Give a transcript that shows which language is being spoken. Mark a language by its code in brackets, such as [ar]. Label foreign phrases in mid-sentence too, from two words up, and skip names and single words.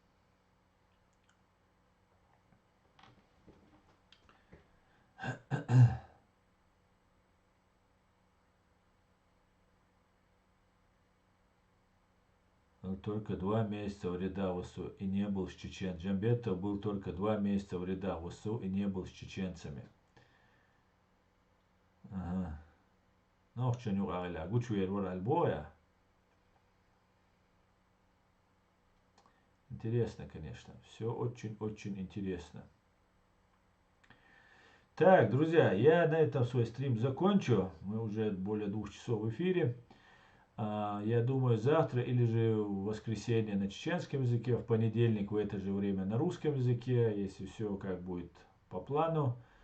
[ru] Он только 2 месяца в рядах ВСУ и не был с чеченцами. Джамбетов был только 2 месяца в рядах ВСУ и не был с чеченцами. Ага. Ну, что не угадали. Гучу ервар альбоя. Интересно, конечно. Все очень-очень интересно. Так, друзья, я на этом свой стрим закончу. Мы уже более 2 часов в эфире. Я думаю, завтра или же в воскресенье на чеченском языке, в понедельник в это же время на русском языке, если все как будет по плану.